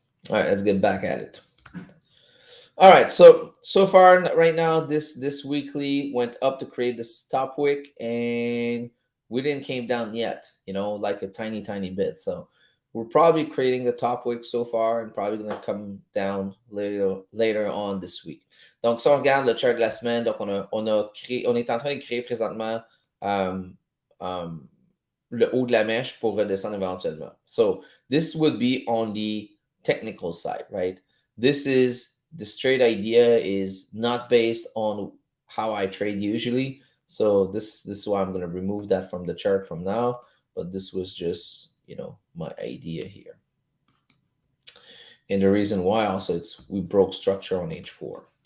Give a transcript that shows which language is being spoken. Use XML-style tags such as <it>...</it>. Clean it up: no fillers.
<en>All right, let's get back at it. All right, so far right now, this weekly went up to create this top wick, and we didn't came down yet. Like a tiny bit. So we're probably creating the top wick so far, and probably gonna come down later on this week.</en> <fr>Donc, si on regarde le chart de la semaine, donc on est en train de créer présentement um, le haut de la mèche pour redescendre éventuellement.</fr> <en>So this would be on the technical side, right? This trade idea is not based on how I trade usually. So this is why I'm going to remove that from the chart from now. But this was just, my idea here. And the reason why also we broke structure on H4.</en>